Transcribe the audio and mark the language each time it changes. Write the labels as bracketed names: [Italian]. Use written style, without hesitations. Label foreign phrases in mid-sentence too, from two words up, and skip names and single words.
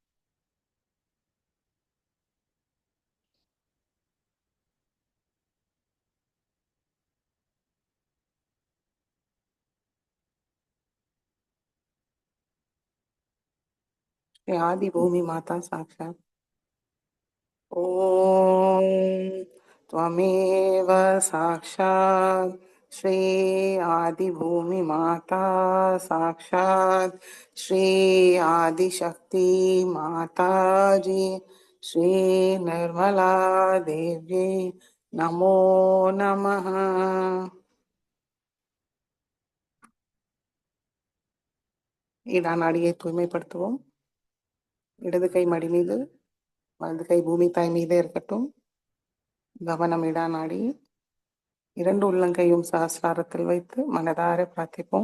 [Sanskrit] श्री आदि भूमि माता साक्षात् ஓம் त्वमेव साक्षात् श्री आदिभूमि माता साक्षात् श्री आदिशक्ति माताजी श्री निर्मला देव्यै नमो नमः। [Tamil] இடா நாடியை தூய்மைப்படுத்துவோம். இடது கை மடி மீது, வலது கை பூமி தாய் மீதே இருக்கட்டும். கவனம் இடா நாடி. இரண்டு உள்ளங்கையும் சஹஸ்ராரத்தில் வைத்து மனதார பிரார்த்திப்போம்.